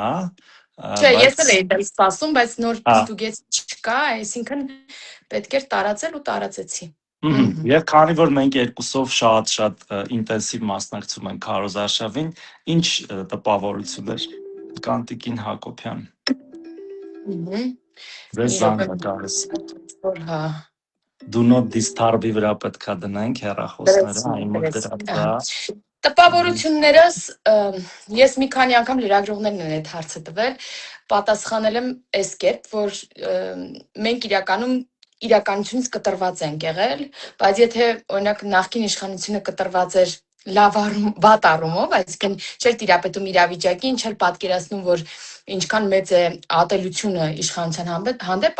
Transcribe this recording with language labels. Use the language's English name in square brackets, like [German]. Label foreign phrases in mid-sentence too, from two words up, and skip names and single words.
[Armenian] Չէ, ես էլ էի դա սպասում, բայց նոր ստուգեց չկա, այսինքն պետք էր տարածել ու տարածեցի։ Եվ քանի որ մենք երկուսով շատ ինտենսիվ մասնակցում ենք քարոզարշավին, ինչ տպավորություններ կան Տիկին Հակոբյան։ Ձեզ զանգ է գալիս։ Հա, [English] do not disturb- [Armenian] ի վրա պետք է դնենք հեռախոսները, այն մոտ դրած է։ Տպավորություններս ես մի քանի անգամ լրագրողներն են այդ հարցը տվել, պատասխանել եմ այս կերպ, որ մենք իրականությունից կտրված ենք եղել, բայց եթե օրինակ նախկին իշխանությունը կտրված էր վատ առումով, այսինքն չէր տիրապետում իրավիճակին, չէր պատկերացնում, որ ինչքան մեծ է ատելությունը իշխանության հանդեպ,